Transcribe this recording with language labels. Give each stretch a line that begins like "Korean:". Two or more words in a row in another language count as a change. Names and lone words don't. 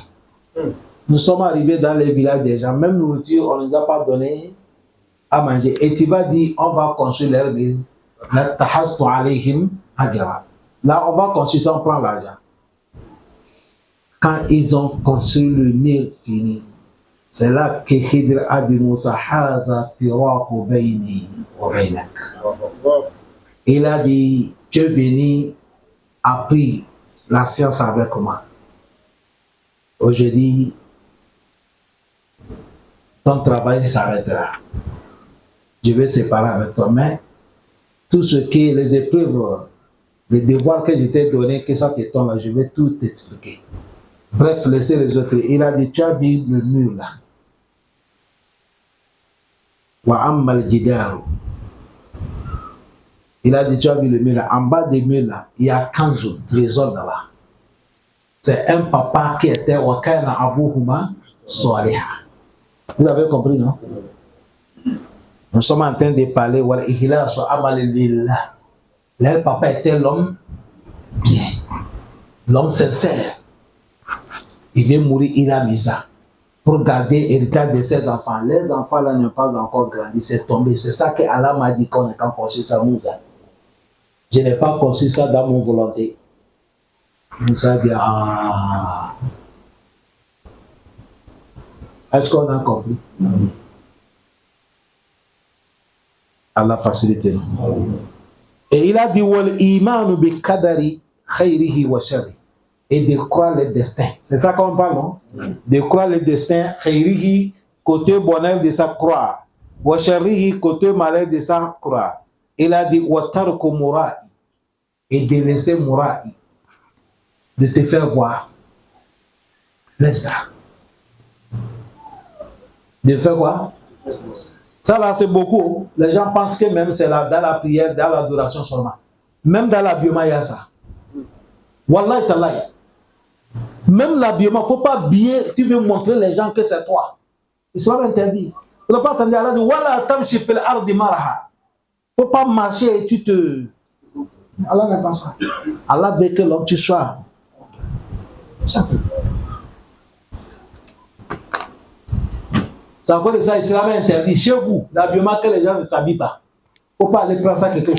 French: Nous sommes arrivés dans les villages des gens, même nourriture, on ne nous a pas donné à manger. Et tu vas dire, on va construire leur mur. Là, on va construire ça, on prend l'argent. Quand ils ont construit le mur fini, c'est là que Khidir a dit Moussa,
Arabic: Haza firaqu bayni wa baynak.
French: Il a dit, tu es venu appris la science avec moi. Aujourd'hui, ton travail s'arrêtera. Je vais séparer avec toi, mais tout ce qui est les épreuves, les devoirs que je t'ai donnés, que ça t'étonne là, je vais tout t'expliquer. Bref, laissez les autres. Il a dit, tu as vu le mur là.
Arabic: Wa ammal jidaru.
French: Il a dit, tu as vu le mur là. En bas des murs là, il y a 15 trésors là. C'est un papa qui était
Arabic: wa kana abuhuma saliha.
French: Vous avez compris, non? Nous sommes en train de parler
Arabic: wa ikhlasu amal lillah.
French: Le papa était l'homme bien, l'homme sincère. Il vient mourir, il a mis ça pour garder l'héritage de ses enfants. Les enfants là n'ont pas encore grandi, c'est tombé. C'est ça que Allah m'a dit qu'on a construit ça, Moussa. Je n'ai pas construit ça dans mon volonté. Moussa dit, ah. Est-ce qu'on a compris? Allah facilite nous. Et il a dit,
Arabic: wal imanu bi qadari khayrihi wa sharri.
French: Et de croire le destin. C'est ça qu'on parle, non? De croire le destin, khayrihi, côté bonheur de sa croix.
Arabic: Wa sharrihi,
French: côté malheur de sa croix. Il a dit,
Arabic: wa tarku mura'i.
French: Et de laisser mura'i. De te faire voir. Laisse ça. De faire quoi? Ça là, c'est beaucoup. Les gens pensent que même c'est là, dans la prière, dans l'adoration seulement. Même dans l'habillement, il y a ça.
Arabic: Wallahi talahi.
French: Même l'habillement, il ne faut pas bien, tu veux montrer les gens que c'est toi. Ils sont interdits. Il ne faut pas attendre à Allah de
Arabic: Wala tamshi fil ardi maraha.
French: Il ne faut pas marcher et tu te Allah n'est pas ça. Allah veut que l'homme tu sois simple. C'est encore de ça, l'islam est interdit. Chez vous, l'habillement que les gens ne s'habillent pas. Il ne faut pas aller prendre ça quelque chose.